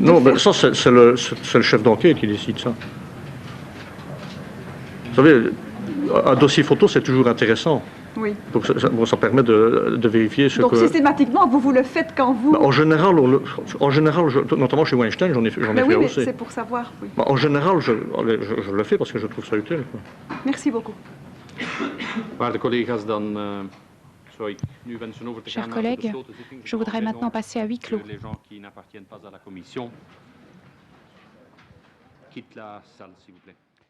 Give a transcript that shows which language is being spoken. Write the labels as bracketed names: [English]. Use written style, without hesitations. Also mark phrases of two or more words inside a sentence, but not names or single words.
[French] Non, mais ça, c'est le chef d'enquête qui décide ça. Vous savez, un dossier photo, c'est toujours intéressant. Oui. Donc ça permet de vérifier ce Donc que... systématiquement, vous le faites quand vous... En général, notamment chez Weinstein, j'en ai fait oui, mais aussi. c'est pour savoir, oui. En général, je le fais parce que je trouve ça utile. Quoi. Merci beaucoup. [Dutch] Waarde collega's, dan zou ik nu wensen over te [French] Chers [Dutch] gaan naar de [French] collègues, [Dutch] besloten zitting. [French] je voudrais maintenant passer à huis clos. Les gens qui n'appartiennent pas à la commission quittent la salle, s'il vous plaît.